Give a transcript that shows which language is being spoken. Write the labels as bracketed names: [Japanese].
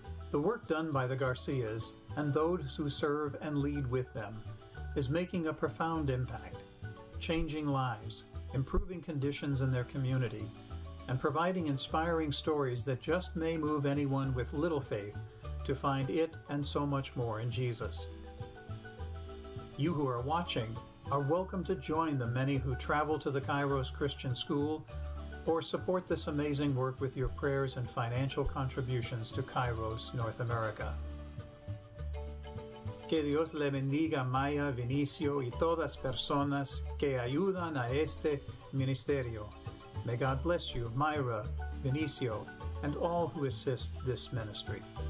[English] The work done by the Garcias and those who serve and lead with them is making a profound impact, changing lives, improving conditions in their community, and providing inspiring stories that just may move anyone with little faith to find it and so much more in Jesus. You who are watching are welcome to join the many who travel to the Kairos Christian School or support this amazing work with your prayers and financial contributions to Kairos North America. [Spanish] Que Dios le bendiga a Maya, Vinicio y todas personas que ayudan a este ministerio. [English] May God bless you, Myra, Vinicio, and all who assist this ministry.